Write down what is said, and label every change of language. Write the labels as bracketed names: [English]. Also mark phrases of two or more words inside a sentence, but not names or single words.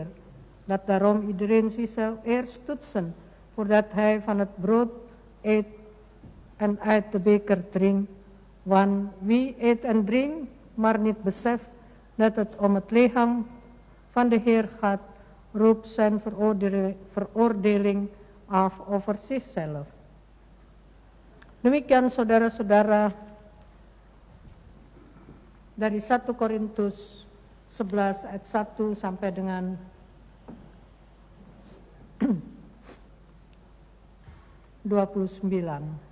[Dutch] Dat daarom iedereen zichzelf eerst toetsen, voordat hij van het brood eet en uit de beker drinkt. Want wie eet en drinkt, maar niet beseft dat het om het lichaam van de Heer gaat, roept zijn veroordeling af over zichzelf. [Indonesian] Demikian saudara-saudara dari 1 Korintus 11 ayat 1 sampai dengan 29.